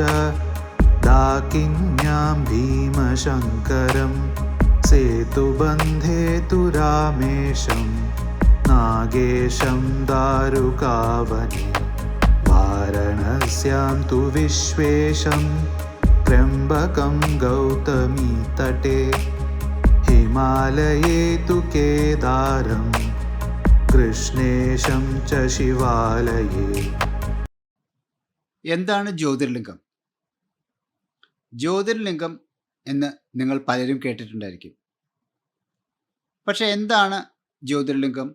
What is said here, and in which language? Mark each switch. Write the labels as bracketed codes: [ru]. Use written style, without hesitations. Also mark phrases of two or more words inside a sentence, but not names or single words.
[sa] डाकिन्यां भीमशङ्करं सेतुबन्धे तु रामेशं नागेशं दारुकावने वारणस्यां तु विश्वेशं त्र्यम्बकं गौतमीतटे हिमालये तु केदारं കൃഷ്ണേശം ച ശിവാലയേ. [ml] എന്താണ് ജ്യോതിർലിംഗം? ജ്യോതിർലിംഗം എന്ന് നിങ്ങൾ പലരും കേട്ടിട്ടുണ്ടായിരിക്കും. പക്ഷെ എന്താണ് ജ്യോതിർലിംഗം?